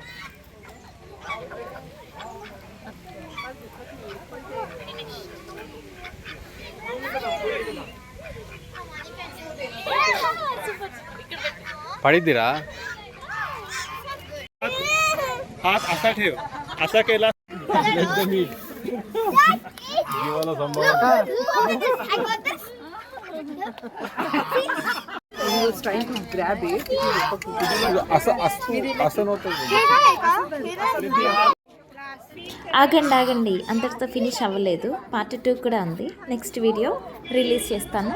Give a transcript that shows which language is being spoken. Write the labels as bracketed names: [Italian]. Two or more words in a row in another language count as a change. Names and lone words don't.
[Marathi] पड़ीदीरा हाथ असा ठेव, असा केला जीवाला संभाळ. [Telugu] ఆగండి ఆగండి, అంతటితో ఫినిష్ అవ్వలేదు, పార్ట్ 2 కూడా ఉంది. నెక్స్ట్ వీడియో రిలీజ్ చేస్తాను.